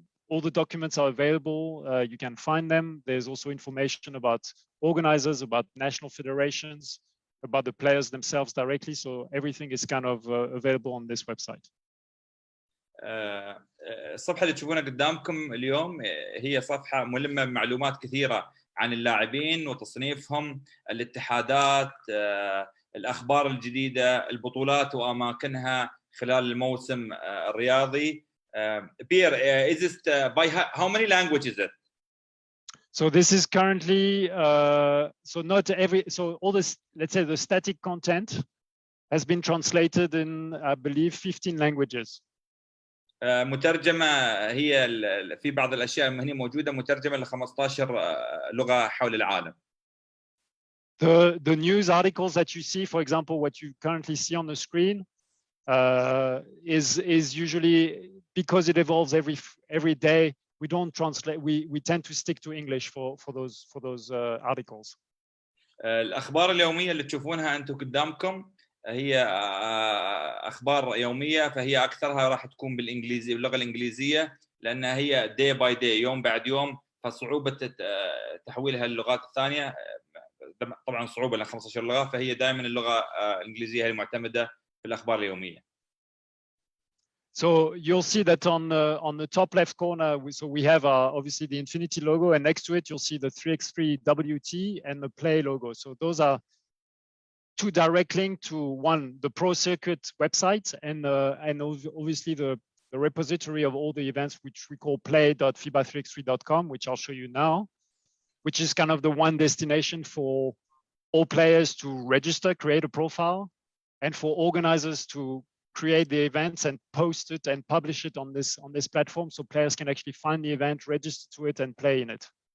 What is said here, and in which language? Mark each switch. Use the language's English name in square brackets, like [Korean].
[English] All the documents are available. You can find them. There's also information about organizers, about national federations, about the players themselves directly. So everything is kind of available on this website. [Arabic] الصفحة اللي تشوفونها قدامكم اليوم هي صفحة ملمة بمعلومات كثيرة عن اللاعبين وتصنيفهم، الاتحادات، الأخبار الجديدة، البطولات وأماكنها خلال الموسم الرياضي. [English] Pierre, is this by how many languages is it? So this is currently, so not every, so all this, let's say the static content has been translated in, I believe, 15 languages. [Arabic] مترجمة هي في بعض الأشياء هي موجودة مترجمة ل 15 لغة حول العالم. [English] The news articles that you see, for example, what you currently see on the screen, is usually, because it evolves every day, we don't translate. We tend to stick to English for those articles. [Arabic] الأخبار اليومية اللي تشوفونها أنتم قدامكم هي أخبار يومية، فهي أكثرها راح تكون بالإنجليزي باللغة الإنجليزية، لأنها هي [English] day by day [Arabic] يوم بعد يوم، فصعوبة تحويلها للغات الثانية طبعا صعوبة، لأن 15 لغة، فهي دائما اللغة الإنجليزية هي المعتمدة في الأخبار اليومية. [English] So you'll see that on the top left corner, we have obviously the Infinity logo, and next to it you'll see the 3x3 WT and the Play logo. So those are two direct links to one, the Pro Circuit website, and obviously the repository of all the events, which we call play.fiba3x3.com, which I'll show you now, which is kind of the one destination for all players to register, create a profile, and for organizers to create the events and post it and publish it on this platform, so players can actually find the event, register to it, and play in it.